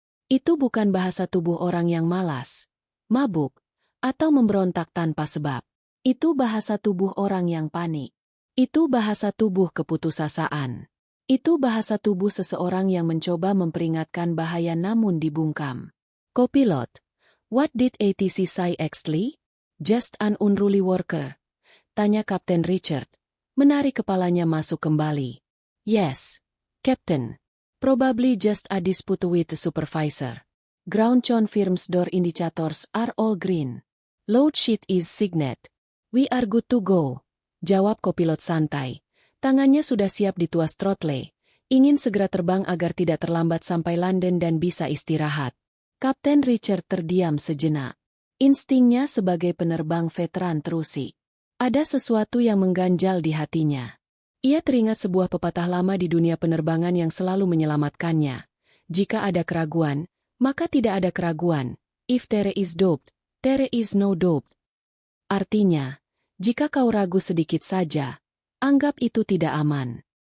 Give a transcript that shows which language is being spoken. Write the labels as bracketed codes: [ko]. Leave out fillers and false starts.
[id] Itu bukan bahasa tubuh orang yang malas, mabuk, atau memberontak tanpa sebab. Itu bahasa tubuh orang yang panik. Itu bahasa tubuh keputusasaan. Itu bahasa tubuh seseorang yang mencoba memperingatkan bahaya namun dibungkam. [en] "Kopilot, what did ATC say actually? Just an unruly worker?" [id] tanya Kapten Richard, menarik kepalanya masuk kembali. [en] "Yes, Captain. Probably just a dispute with the supervisor. Ground confirms door indicators are all green. Load sheet is signed. We are good to go," [id] jawab kopilot santai. Tangannya sudah siap di tuas throttle, ingin segera terbang agar tidak terlambat sampai London dan bisa istirahat. Kapten Richard terdiam sejenak. Instingnya sebagai penerbang veteran terusi. Ada sesuatu yang mengganjal di hatinya. Ia teringat sebuah pepatah lama di dunia penerbangan yang selalu menyelamatkannya. Jika ada keraguan, maka tidak ada keraguan. [en] If there is doubt, there is no doubt. [id] Artinya, jika kau ragu sedikit saja, anggap itu tidak aman.